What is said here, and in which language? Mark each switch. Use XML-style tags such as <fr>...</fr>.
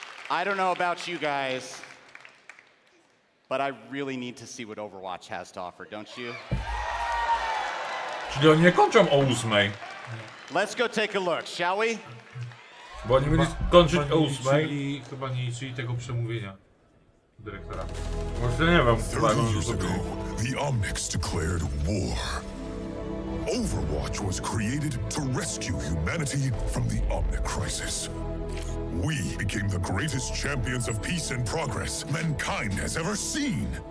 <en>I don't know about you guys, but I really need to see what Overwatch has to offer, don't you?</en> <pl>Czyli oni nie kończą o 8.</pl> <en>Let's go take a look, shall we?</en> <pl>Bo oni mieli kończyć o 8. Chyba nie liczyli tego przemówienia dyrektora. Właśnie nie wiem,</pl> <en>30 years ago, the Omnics declared war. Overwatch was created to rescue humanity from the Omnic crisis. We became the greatest champions of peace and progress mankind has ever seen.</en>